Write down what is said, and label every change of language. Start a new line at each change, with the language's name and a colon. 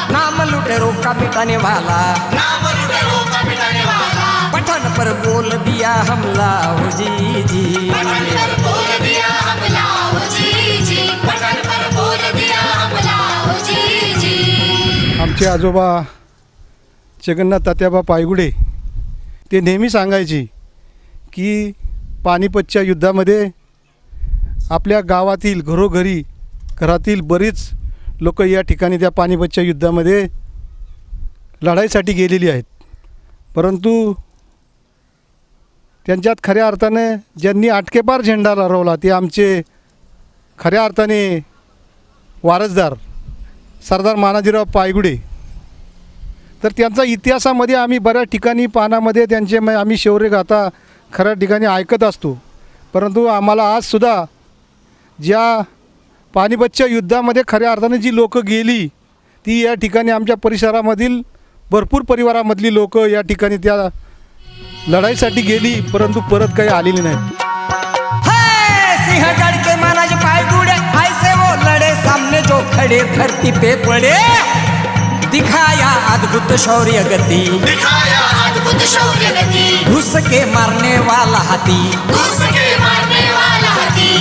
Hindi: नाम लुटेरों का मिटाने वाला, नाम लुटेरों का मिटाने वाला, पठान पर बोल दिया हमला हो जी जी, पठान पर बोल दिया हमला हो जी जी, पठान पर बोल दिया हमला हो जी जी।
Marathi: आमचे आजोबा जगन्नाथ तात्याबा पायगुडे ते नेहमी सांगायचे की पानिपतच्या युद्धामध्ये आपल्या गावातील घरातील बरीच लोक या ठिकाणी त्या पानिपतच्या युद्धामध्ये लढाईसाठी गेलेली आहेत, परंतु त्यांच्यात खऱ्या अर्थाने ज्यांनी आटकेपार झेंडा लहरवला ते आमचे खऱ्या अर्थाने वारसदार सरदार मानाजीराव पायगुडे। तर त्यांचा इतिहासामध्ये आम्ही बऱ्याच ठिकाणी पानामध्ये त्यांचे आम्ही शौर्यगाथा खऱ्या ठिकाणी ऐकत असतो, परंतु आम्हाला आजसुद्धा ज्या पानिपतच्या युद्धामध्ये खऱ्या अर्थाने जी लोकं गेली ती या ठिकाणी आमच्या परिसरामधील भरपूर परिवारामधली लोक या ठिकाणी त्या लढाईसाठी गेली, परंतु परत काही आलेली नाहीत।
Hindi: सिंहगढ़ के मानाजी पायगुड़े ऐसे वो लड़े, सामने जो खड़े धरती पे पड़े, दिखाया अद्भुत शौर्य गति, दिखाया अद्भुत शौर्य गति, घुस के मारने वाला हाथी, घुस के मारने वाला हाथी,